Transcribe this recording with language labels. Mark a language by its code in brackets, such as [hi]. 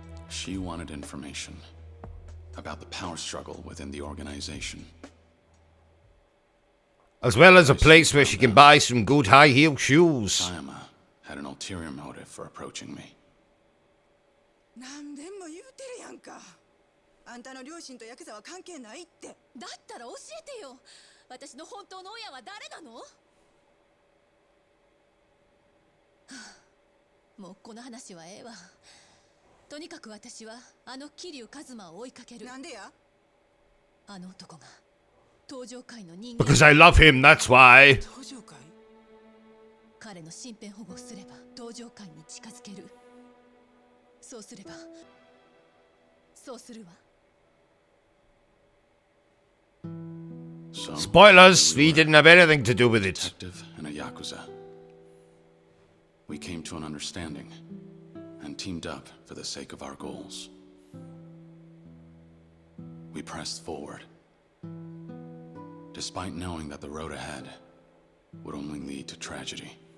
[en] She wanted information about the power struggle within the organization. As well as a place where she can buy some good high-heel shoes. Sayama had an ulterior motive for approaching me. [ja] 何でも言うてるやんか。あんたの両親とヤクザは関係ないって。だったら教えてよ。私の本当の親は誰なの？はあ、もうこの話はええわ。とにかく私はあの桐生一馬を追いかける。なんでや？あの男が東上界の人間。 [en] Because I love him, that's why. [ja] 東上界？彼の身辺保護をすれば東上界に近づける。そうすれば、そうするわ。 [en] Spoilers, he didn't have anything to do with it. Detective and a Yakuza. We came to an understanding and teamed up for the sake of our goals. We pressed forward, despite knowing that the road ahead would only lead to tragedy.